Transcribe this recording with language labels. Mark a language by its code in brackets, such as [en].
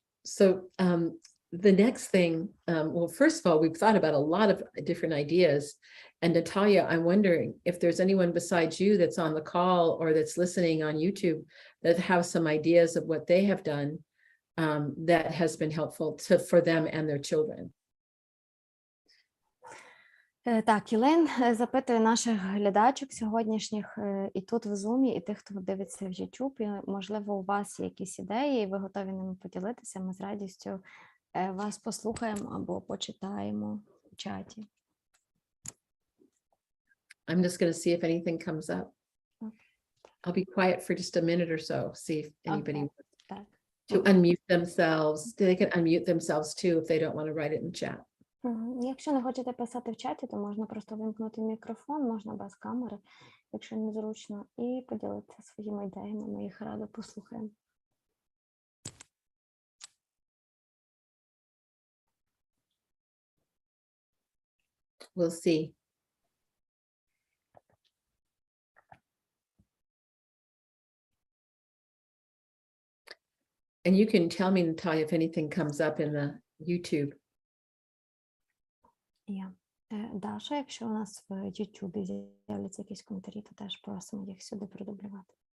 [en] So the next thing, well, first of all, we've thought about a lot of different ideas. And Natalia, I'm wondering if there's anyone besides you that's on the call or that's listening on YouTube that have some ideas of what they have done that has been helpful for them and their children. [uk] Так, Ілейн запитує наших глядачок сьогоднішніх і тут в Zoom, і тих, хто дивиться в YouTube. Можливо, у вас є якісь ідеї, і ви готові ними поділитися. Ми з радістю вас послухаємо або почитаємо в чаті. [en] I'm just going to see if anything comes up. Okay. I'll be quiet for just a minute or so, see if anybody wants [uk] Так. [en] to unmute themselves. They can unmute themselves too if they don't want to write it in chat. [uk] Якщо не хочете писати в чаті, то можна просто вимкнути мікрофон, можна без камери, якщо незручно, і поділитися своїми ідеями. Ми їх радо послухаємо. [en] We'll see. And you can tell me, Natalia, if anything comes up in the YouTube. [uk] Даша, якщо у нас в YouTube з'являться якісь коментарі, то теж просимо їх сюди продублювати.